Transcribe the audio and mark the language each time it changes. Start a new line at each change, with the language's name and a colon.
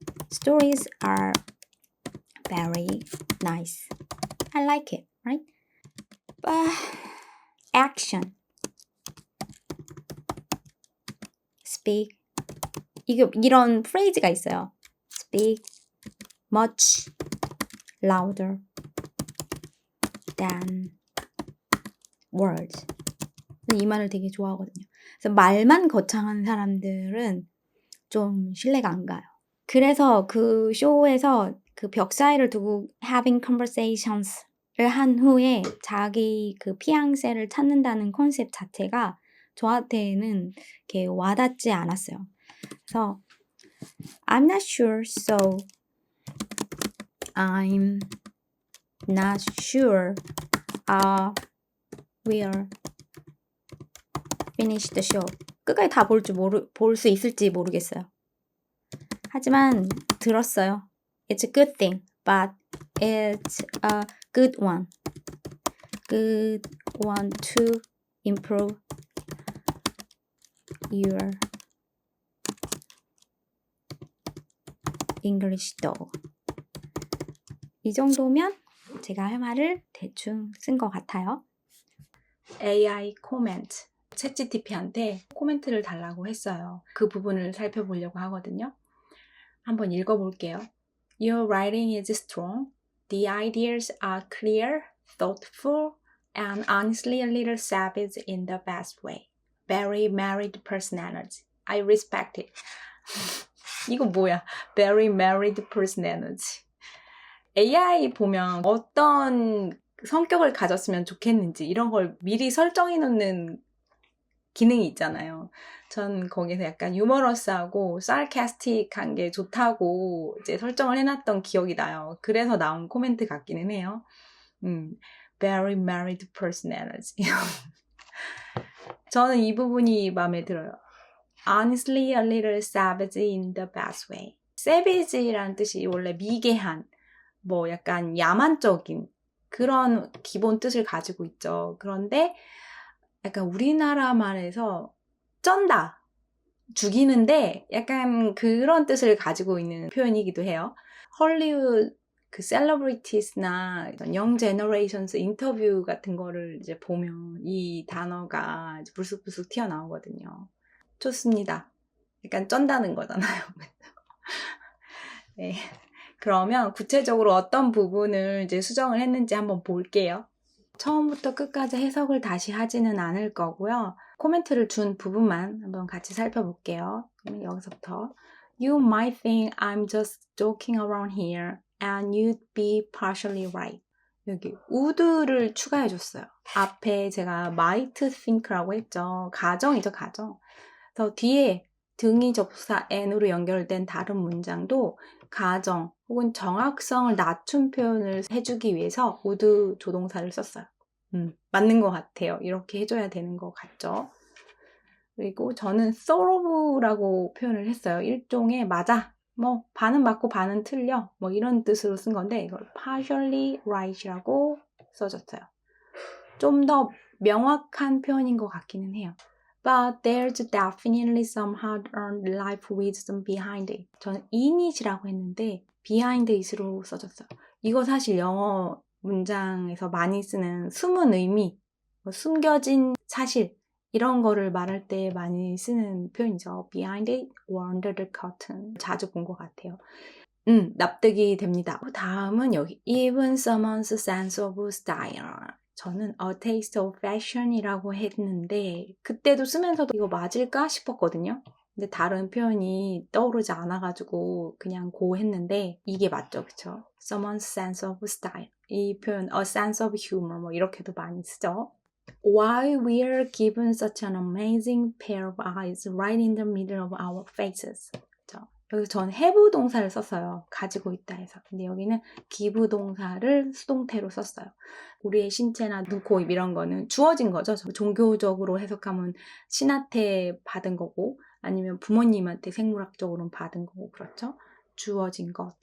English: Stories are very nice. I like it, right? But action, speak.
Korean: 이런 프레이즈가 있어요.
English: Speak much louder than words.
Korean: 이 말을 되게 좋아하거든요. 그래서 말만 거창한 사람들은 좀 신뢰가 안 가요. 그래서 그 쇼에서 그 벽 사이를 두고
English: having conversations
Korean: 를 한 후에 자기 그 피앙세를 찾는다는 컨셉 자체가 저한테는 이렇게 와닿지 않았어요. 그래서
English: I'm not sure, so I'm not sure we'll finish the show.
Korean: 끝까지 다 볼 수 있을지 모르겠어요. 하지만 들었어요.
English: It's a good thing, but it's a good one. Good one to improve your English though.
Korean: 이 정도면 제가 할 말을 대충 쓴 것 같아요. AI 코멘트. 챗GPT한테 코멘트를 달라고 했어요. 그 부분을 살펴보려고 하거든요. 한번 읽어볼게요.
English: Your writing is strong. The ideas are clear, thoughtful, and honestly a little savage in the best way. Very married personality. I respect it.
Korean: 이거 뭐야?
English: Very married personality.
Korean: AI 보면 어떤 성격을 가졌으면 좋겠는지 이런 걸 미리 설정해 놓는 기능이 있잖아요. 전 거기서 약간 유머러스하고 sarcastic한 게 좋다고 이제 설정을 해놨던 기억이 나요. 그래서 나온 코멘트 같기는 해요.
English: Very married personality.
Korean: 저는 이 부분이 마음에 들어요.
English: Honestly, a little savage in the best way.
Korean: savage라는 뜻이 원래 미개한, 뭐 약간 야만적인 그런 기본 뜻을 가지고 있죠. 그런데 약간 우리나라 말에서 쩐다, 죽이는데 약간 그런 뜻을 가지고 있는 표현이기도 해요. 헐리우드 그 셀러브리티스나 영 제너레이션스 인터뷰 같은 거를 이제 보면 이 단어가 이제 불쑥불쑥 튀어나오거든요. 좋습니다. 약간 쩐다는 거잖아요. 네. 그러면 구체적으로 어떤 부분을 이제 수정을 했는지 한번 볼게요. 처음부터 끝까지 해석을 다시 하지는 않을 거고요. 코멘트를 준 부분만 한번 같이 살펴볼게요. 여기서부터
English: You might think I'm just joking around here and you'd be partially right.
Korean: 여기 would를 추가해줬어요. 앞에 제가
English: might think
Korean: 라고 했죠. 가정이죠, 가정. 그래서 뒤에 등위 접속사 n으로 연결된 다른 문장도 가정 혹은 정확성을 낮춘 표현을 해주기 위해서 would 조동사를 썼어요. 맞는 것 같아요. 이렇게 해줘야 되는 것 같죠. 그리고 저는 thorough라고 표현을 했어요. 일종의 맞아, 뭐 반은 맞고 반은 틀려, 뭐 이런 뜻으로 쓴 건데 이걸
English: partially right
Korean: 이라고 써줬어요. 좀 더 명확한 표현인 것 같기는 해요.
English: But there's definitely some hard-earned life wisdom behind it.
Korean: 저는
English: in it
Korean: 이라고 했는데
English: behind it
Korean: 으로 써줬어요. 이거 사실 영어 문장에서 많이 쓰는 숨은 의미, 숨겨진 사실 이런 거를 말할 때 많이 쓰는 표현이죠.
English: Behind it or under the curtain.
Korean: 자주 본 것 같아요. 납득이 됩니다. 다음은 여기
English: Even someone's sense of style.
Korean: 저는
English: a taste of fashion
Korean: 이라고 했는데 그때도 쓰면서도 이거 맞을까 싶었거든요. 근데 다른 표현이 떠오르지 않아가지고 그냥 고 했는데 이게 맞죠, 그쵸?
English: Someone's sense of style.
Korean: 이 표현
English: a sense of humor
Korean: 뭐 이렇게도 많이 쓰죠.
English: Why we're given such an amazing pair of eyes right in the middle of our faces.
Korean: 여기서 전 have 동사를 썼어요. 가지고 있다 해서. 근데 여기는 give 동사를 수동태로 썼어요. 우리의 신체나 눈, 코, 입 이런 거는 주어진 거죠. 종교적으로 해석하면 신한테 받은 거고 아니면 부모님한테 생물학적으로는 받은 거고 그렇죠. 주어진 것.